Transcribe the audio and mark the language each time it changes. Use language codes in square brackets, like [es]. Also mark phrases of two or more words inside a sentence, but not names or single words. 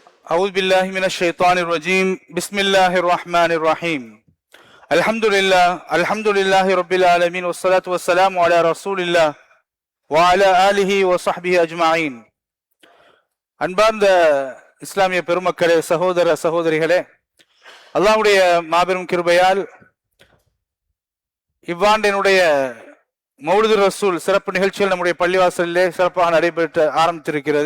[ar] أعوذ بالله من الشيطان الرجيم بسم الله الرحمن الرحيم الحمد لله رب العالمين والصلاة والسلام على رسول الله وعلى آله وصحبه أجمعين. [ta] அன்பார்ந்த இஸ்லாமிய பெருமக்களே, சகோதர சகோதரிகளே, அல்லாஹ்வுடைய மாபெரும் கிருபையால் இவ்வாண்டினுடைய மௌலிது ரசூல் சிறப்பு நிகழ்ச்சிகள் நம்முடைய பள்ளிவாசலிலே சிறப்பாக நடைபெற்று ஆரம்பித்திருக்கிறது.